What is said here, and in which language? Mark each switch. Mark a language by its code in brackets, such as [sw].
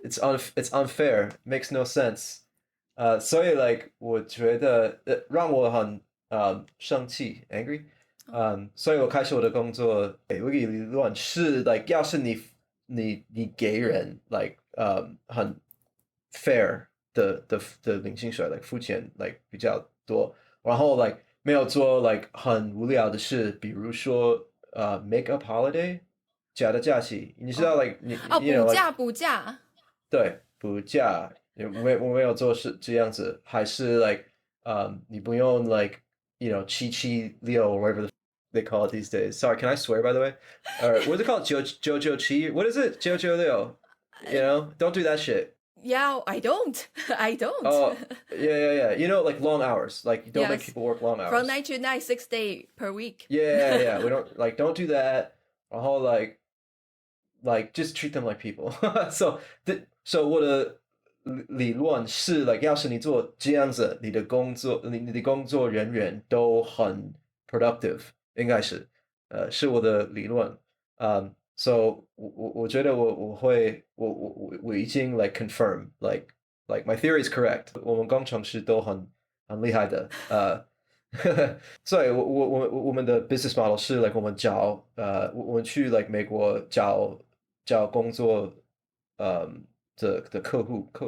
[en] it's unfair, makes no sense. [zh] 所以 like 我觉得让我很生气 angry. 所以我开始我的工作，我有理论是 like 要是你给人 like 很 fair 的领薪水 like 付钱 like 比较多，然后 like 没有做 like 很无聊的事，比如说 [en] make up holiday [zh] 假的假期，你知道 like 你补假。对，补假我没有做是这样子，还是 [en] like [zh] 你不用 [en] like you know 776 or whatever they call it these days. Sorry, can I swear by the way? Or what is it called? Jojo What is it? 996. You know, don't do that shit. Yeah, I don't. Oh, yeah. You know, like long hours. Like you don't make Yes. people work long hours. From 9 to 9, 6 days per week. Yeah. We don't do that. [zh] 然后 [en] like just treat them like people. [zh] so 我的理论是 like 要是你做这样子，你的工作人员都很 productive， 应该是是我的理论。 so 我觉得我已经 [en] like confirm like my theory is correct， [zh] 我们工程师都很厉害的。所以我们的 business model 是 like 我们找我们去 like 美国找工作的客户